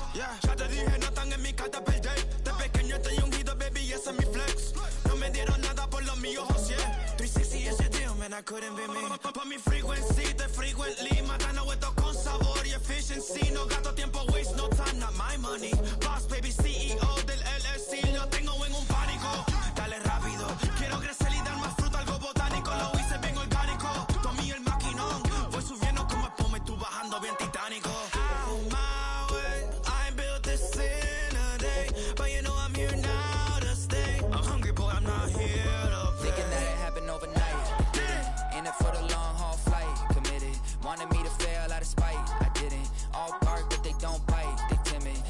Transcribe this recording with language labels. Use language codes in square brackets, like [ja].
[es] Yeah, ya te dije, no están en mi carta perder. De pequeño estoy ungido, baby, y ese es mi flex. No me dieron nada por lo mío, José. [en] 360 ese deal, man, I couldn't be me. [es] Pa' mi [en] frequency, te frequently. [es] Matando esto con sabor y efficiency. No gasto tiempo, [en] waste no time, not my money. [es] Boss, baby, CEO del LLC. Lo tengo en un pánico. Dale rápido, quiero crecer y dar más fruta, algo botánico. Lo hice bien orgánico. Tomé el maquinón. Voy subiendo como espuma y tú bajando bien titánico. [en] Out my way, I built this in a day. But you know I'm here now to stay. I'm hungry, boy, I'm not here to play. Thinking that it happened overnight, didn't. In it for the long haul flight, committed. Wanted me to fail out of spite, I didn't. All bark, but they don't bite, they timid.